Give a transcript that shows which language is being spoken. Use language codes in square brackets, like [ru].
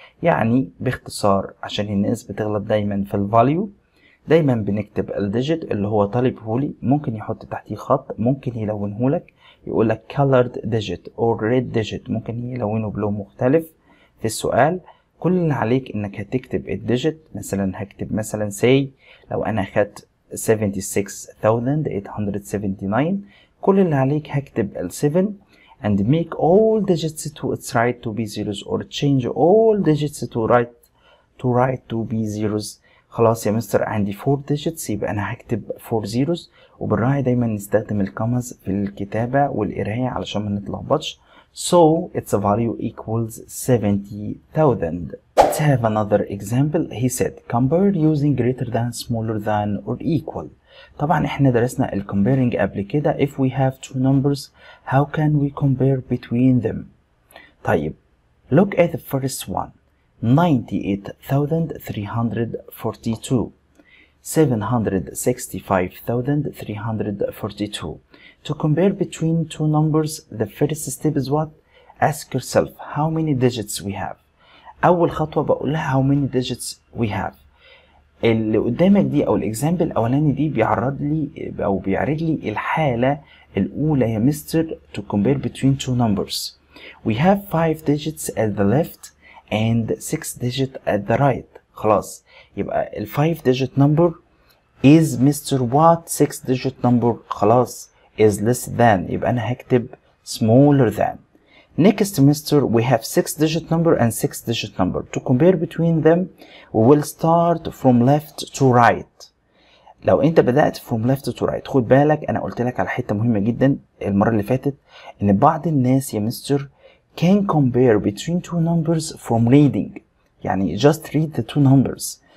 [ar] يعني باختصار عشان الناس بتغلط دايما في الفاليو دايما بنكتب الديجيت اللي هو طالبه لي ممكن يحط تحتيه خط ممكن يلونه لك يقول لك [en] colored digit or red digit [ar] ممكن يلونه بلون مختلف في السؤال. كل اللي عليك انك هتكتب الديجيت مثلا هكتب مثلا say لو انا اخدت 76,879 كل اللي عليك هكتب ال 7 [en] and make all digits to its right to be zeros [ar] or change all digits to right to be zeros. خلاص يا مستر عندي 4 digits يبقى انا هكتب 4 zeros وبالراحة دايما نستخدم الكوماز في الكتابة والقراية علشان ما نتلخبطش. [en] So its value equals 70,000. Let's have another example. He said compare using greater than, smaller than or equal. [ar] طبعا احنا درسنا ال comparing قبل كده. [en] If we have two numbers how can we compare between them? طيب look at the first one. 98,342 765,342. To compare between two numbers the first step is what? Ask yourself how many digits we have. [ar] أول خطوة بقول لها [en] how many digits we have. [ar] اللي قدامك دي أو الإكزامبل الأولاني دي بيعرض لي الحالة الأولى يا مستر [en] to compare between two numbers. We have 5 digits at the left and 6 digits at the right. [ar] خلاص يبقى ال [en] 5 digit number is Mr. what 6 digit number خلاص is less than [ar] يبقى أنا هكتب [en] smaller than. Next semester we have 6-digit number and 6-digit number. To compare between them we will start from left to right. [ar] لو انت بدأت [en] from left to right [ar] خد بالك انا قلت لك على حتة مهمة جدا المرة اللي فاتت ان بعض الناس يا مستر [en] can compare between two numbers from reading. [ar] يعني [en] just read the two numbers.